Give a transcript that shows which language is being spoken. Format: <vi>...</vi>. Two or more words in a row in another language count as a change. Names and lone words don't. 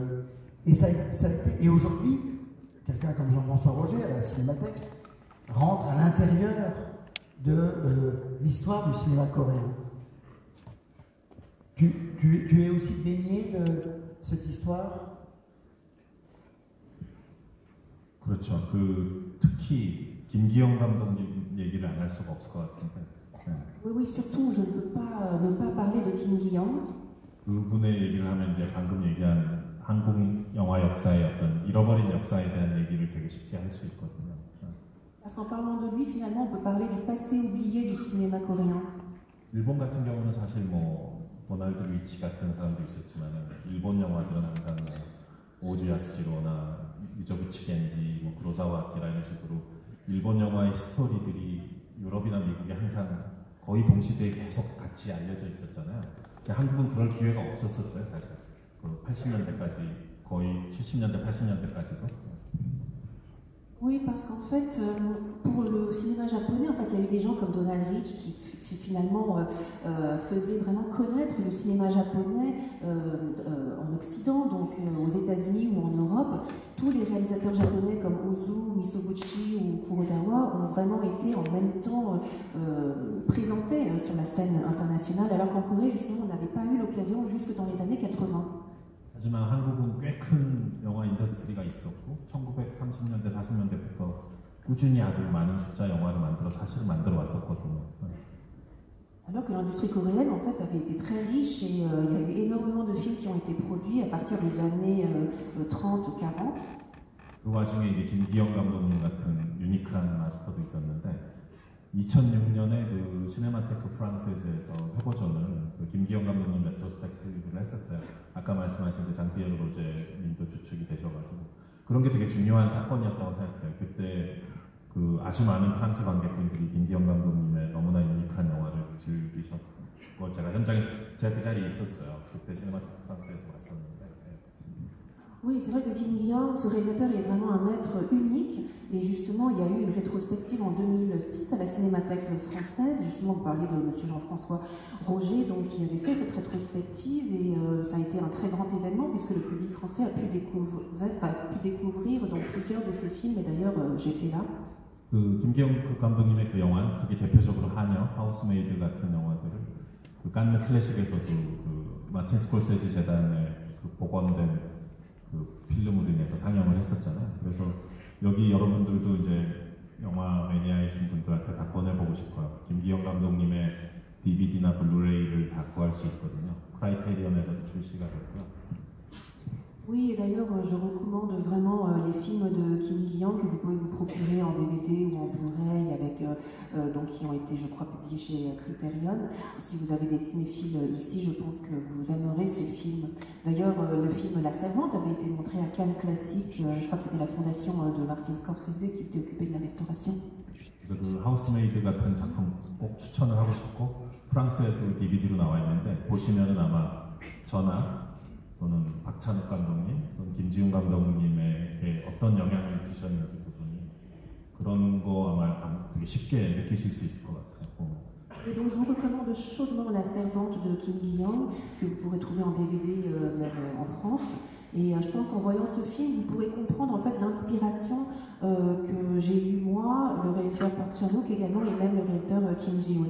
<fr>Et aujourd'hui, quelqu'un comme Jean-François Roger à la Cinémathèque rentre à l'intérieur de l'histoire du cinéma coréen. Tu es aussi baigné de cette histoire?</fr> <ko>그렇죠. 특히 김기영 감독님 얘기를 안 할 수가 없을 것 같은데.</ko> <fr>Oui, surtout, je ne peux pas ne pas parler de Kim Gi-young.</fr> <ko>그분의 얘기를 하면 이제 방금 얘기한 한국 영화 역사의 어떤 잃어버린 역사에 대한 얘기를 되게 쉽게 할 수 있거든요.</ko> <fr>Parce qu'en parlant de lui, finalement, on peut parler du passé oublié du cinéma coréen.</fr> <ko>일본 같은 경우는 사실 뭐 도널드 리치 같은 사람도 있었지만 일본 영화들은 항상 뭐 오즈 야스히로나 미조부치 겐지, 뭐 구로사와 아키라 이런 식으로 일본 영화의 스토리들이 유럽이나 미국에 항상 거의 동시대에 계속 같이 알려져 있었잖아요. 한국은 그럴 기회가 없었어요, 사실. 그 80년대까지 거의 70년대, 80년대까지도.</ko> <fr>Oui, parce qu'en fait, pour le cinéma japonais, en fait, il y a eu des gens comme Donald Rich qui finalement faisaient vraiment connaître le cinéma japonais en Occident, donc aux États-Unis ou en Europe. Tous les réalisateurs japonais comme Ozu, Misoguchi ou Kurosawa ont vraiment été en même temps présentés sur la scène internationale, alors qu'en Corée, justement, on n'avait pas eu l'occasion jusque dans les années 80.</fr> <ko>하지만 한국은 꽤 큰 영화 인더스트리가 있었고 1930년대, 40년대부터 꾸준히 아주 많은 숫자 영화를 만들어 왔었거든요.</ko> <fr>Alors que l'industrie coréenne en fait avait été très riche et il y a eu énormément de films qui ont été produits à partir des années 30-40.</fr> <ko>그 와중에 이제 김기영 감독님 같은 유니크한 마스터도 있었는데 2006년에 그 시네마테크 프랑세스에서 회고전을 김기영 감독님 레트로스펙티브를 했었어요. 아까 말씀하신 그 장피에르 로제님도 주축이 되셔가지고 그런 게 되게 중요한 사건이었다고 생각해요. 그때 그 아주 많은 프랑스 관객분들이 김기영 감독님의 너무나 유니크한 영화를 즐기셨고 제가 현장에서 제가 그 자리에 있었어요. 그때 시네마테크 프랑스에서 왔었는데.</ko> <fr>Oui, c'est vrai que Kim Gi-young, ce réalisateur est vraiment un maître unique. Et justement, il y a eu une rétrospective en 2006 à la Cinémathèque française. Justement, vous parliez de M. Jean-François Roger, donc, qui avait fait cette rétrospective. Et ça a été un très grand événement puisque le public français a pu découvrir donc, plusieurs de ses films. Et d'ailleurs, j'étais là.</fr> <ko>그 김기영 감독님의 그 영화, 특히 대표적으로 하녀, 하우스메이드 같은 영화들을 그 칸느 클래식에서도 그 마틴 스콜세지 재단의 그 복원된 그 필름으로 인해서 상영을 했었잖아요. 그래서 여기 여러분들도 이제 영화 매니아이신 분들한테 다 권해보고 싶어요. 김기영 감독님의 DVD나 블루레이를 다 구할 수 있거든요. 크라이테리온에서도 출시가 됐고요.</ko> <fr>Oui, et d'ailleurs, je recommande vraiment les films de Kim Il-young que vous pouvez vous procurer en DVD ou en Blu-ray, avec, donc, qui ont été, je crois, publiés chez Criterion. Si vous avez des cinéphiles ici, je pense que vous aimerez ces films. D'ailleurs, le film La Servante avait été montré à Cannes Classique. Je crois que c'était la fondation de Martin Scorsese qui s'était occupée de la restauration.</fr> <ko>그래서 그 하우스메이드 같은 작품 꼭 추천을 하고 싶고 프랑스에도 DVD로 나와 있는데 보시면은 아마 저나 또는 박찬욱 감독님, 또는 김지훈 감독님에게 어떤 영향을 주셨는지 그분이 그런 거 아마 되게 쉽게 느끼실 수 있을 것 같아요.</ko> <fr>Et donc je vous recommande chaudement La Servante de Kim Il-young, que vous pourrez trouver en DVD même en France. Et je pense qu'en voyant ce film, vous pourrez comprendre en fait l'inspiration que j'ai eue moi, le réalisateur Park Chan-wook également, et même le réalisateur Kim Ji-hoon.</fr>